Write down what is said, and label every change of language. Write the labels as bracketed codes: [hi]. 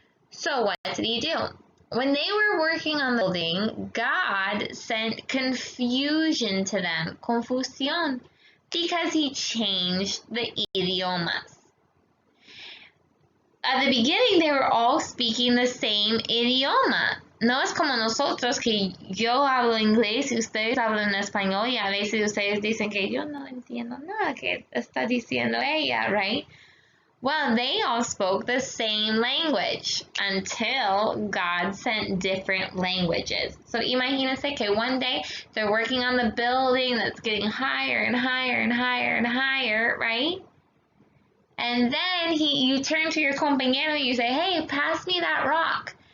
[en] So what did he do? When they were working on the building, God sent confusion to them, confusión, because he changed the idiomas. At the beginning, they were all speaking the same idioma. [es] No es como nosotros que yo hablo inglés y ustedes hablan español y a veces ustedes dicen que yo no entiendo nada que está diciendo ella, right? [en] Well, they all spoke the same language until God sent different languages. So [es] imagínense que [en] one day they're working on the building that's getting higher and higher and higher and higher, right? And then you turn to your compañero and you say, hey, pass me that rock.